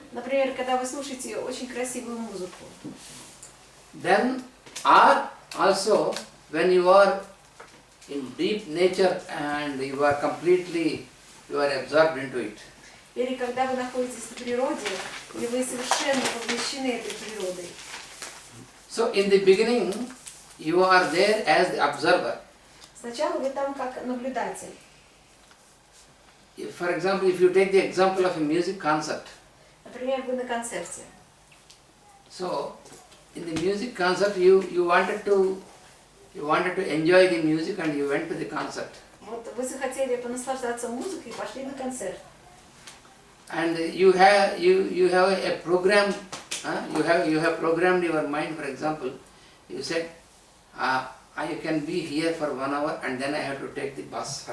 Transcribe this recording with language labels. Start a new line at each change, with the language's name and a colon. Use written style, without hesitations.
Russian: например, когда вы слушаете очень красивую музыку,
English: then or also when you are in deep nature and you are absorbed into it.
Russian: или когда вы находитесь на природе, и вы совершенно поглощены этой природой.
English: So in the beginning, you are there as the observer.
Russian: Сначала вы там как наблюдатель.
English: For example, if you take the example of a music concert,
Russian: Например, вы на концерте.
English: so in the music concert, you wanted to enjoy the music and you went to the concert.
Russian: Вот вы захотели понаслаждаться музыкой и пошли на концерт.
English: And you have a program. You have programmed your mind. For example, you said, I can be here for 1 hour and then I have to take the bus.